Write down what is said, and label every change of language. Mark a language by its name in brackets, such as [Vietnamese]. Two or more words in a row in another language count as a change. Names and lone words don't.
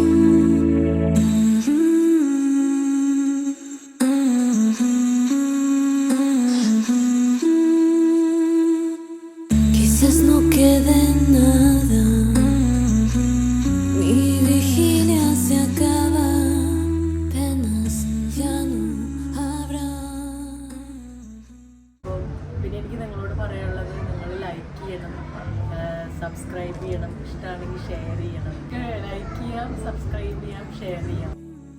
[Spanish] Quizás no quede nada, mi vigilia se acaba, penas ya no habrá. [Malayalam] പിന്നെ എനിക്ക് നിങ്ങളോട് പറയാനുള്ളത് നിങ്ങൾ ലൈക്ക് ചെയ്യണം, സബ്സ്ക്രൈബ് ചെയ്യണം, ഇഷ്ടമാണെങ്കിൽ ഷെയർ ചെയ്യണം. ലൈക്ക് ചെയ്യാം, സബ്സ്ക്രൈബ് ചെയ്യാം, ഷെയർ ചെയ്യാം.